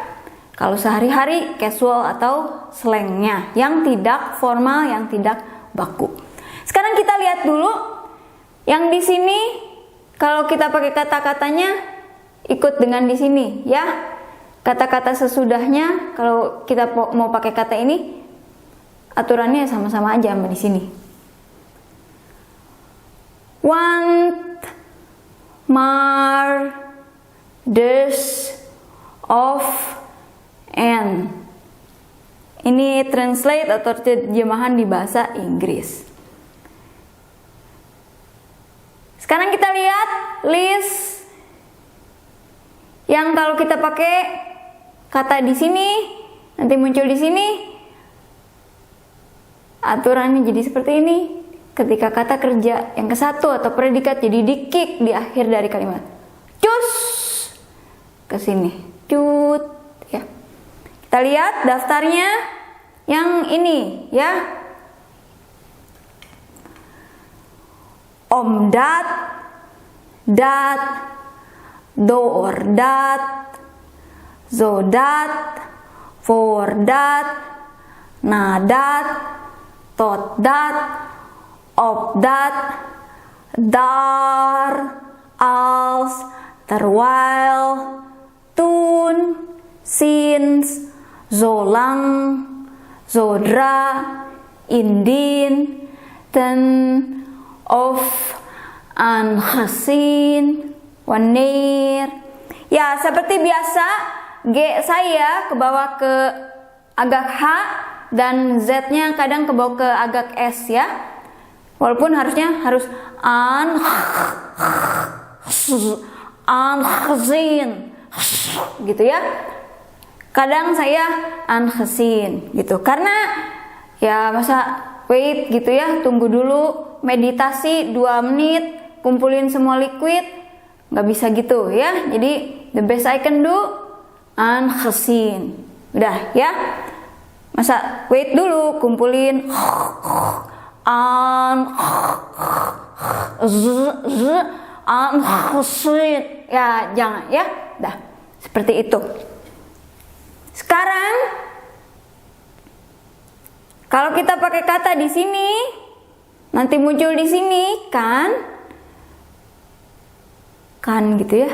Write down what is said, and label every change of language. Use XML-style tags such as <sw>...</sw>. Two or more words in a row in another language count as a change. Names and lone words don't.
<id>Kalau sehari-hari casual atau slangnya, yang tidak formal, yang tidak baku. Sekarang kita lihat dulu yang di sini. Kalau kita pakai kata-katanya ikut dengan di sini, ya. Kata-kata sesudahnya, kalau kita mau pakai kata ini, aturannya sama-sama aja sama di sini.</id> <nl>Want, mar, des, of, and.</nl> <id>Ini translate atau terjemahan di bahasa Inggris. Sekarang kita lihat list yang kalau kita pakai kata di sini, nanti muncul di sini. Aturannya jadi seperti ini. Ketika kata kerja yang kesatu atau predikat jadi di-kick di akhir dari kalimat. Cus ke sini. Cut ya. Kita lihat daftarnya yang ini ya.</id> <nl>Omdat, dat, doordat, zodat, voordat, nadat, totdat, opdat, daar, als, terwijl, toen, sinds, zolang, zodra, indien, ten, of, aangezien, wanneer.</nl> <id>Ya, seperti biasa, G saya ke bawah ke agak H dan Z-nya kadang ke bawah ke agak S ya. Walaupun harusnya harus aangezien gitu ya. Kadang saya aangezien gitu. Karena ya masa wait gitu ya, tunggu dulu, meditasi 2 menit, kumpulin semua liquid, nggak bisa gitu ya.</id> <en>Jadi the best I can do,</en> <id>aangezien. Udah ya, masa wait dulu, kumpulin aangezien. Ya jangan ya, dah seperti itu. Sekarang kalau kita pakai kata di sini, nanti muncul di sini kan gitu ya.</id>